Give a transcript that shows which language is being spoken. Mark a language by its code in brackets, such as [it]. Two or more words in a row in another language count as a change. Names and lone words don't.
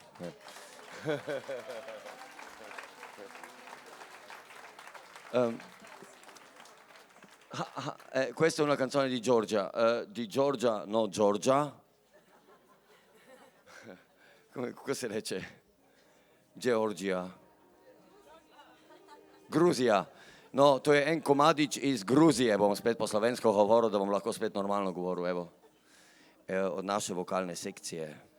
[it] Questa è una canzone di Georgia, no Georgia. Come si dice? Georgia. [sl] Gruzija. No, to je en komadič iz Gruzije, bom spet po slovensko govoril, da bom lahko spet normalno govoril, evo. Od naše vokalne sekcije.